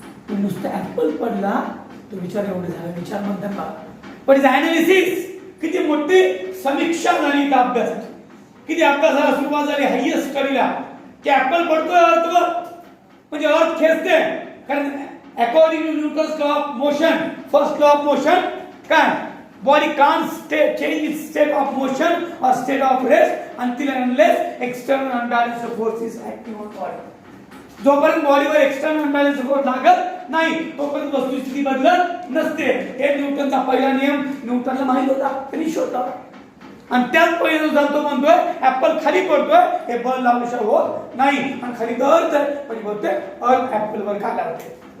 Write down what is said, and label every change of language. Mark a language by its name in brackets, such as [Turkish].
[Marathi] नुसतं ऍपल पडला तो विचार एवढे झाला, विचार म्हणतात का? पण अनालिसिस किती मोठी समीक्षा झाली त्या अभ्यासाची, किती अभ्यासाला सुरुवात झाली हायएस्ट स्टडीला की ऍपल पडतोय अर्थवर म्हणजे अर्थ खेचते. [English] कारण according to Newton's law of motion, first law of motion, काय? Body can't change its state of motion or state of rest until and unless external unbalanced force is acting on body. [Marathi] जोपर्यंत बॉडीवर external unbalance force लागत नाही तोपर्यंत वस्तुस्थिती बदलत नसते. हे न्यूटनचा पहिला नियम न्यूटनला माहित होता, त्यांनी शोधला आणि त्याच पहिल्यानुसार तो म्हणतोय ऍपल खाली पडतोय हे बल लावल्याशिवाय होत नाही आणि खाली तर अर्थ आहे पण बोलतोय अर्थ ऍपलवर काय लागते.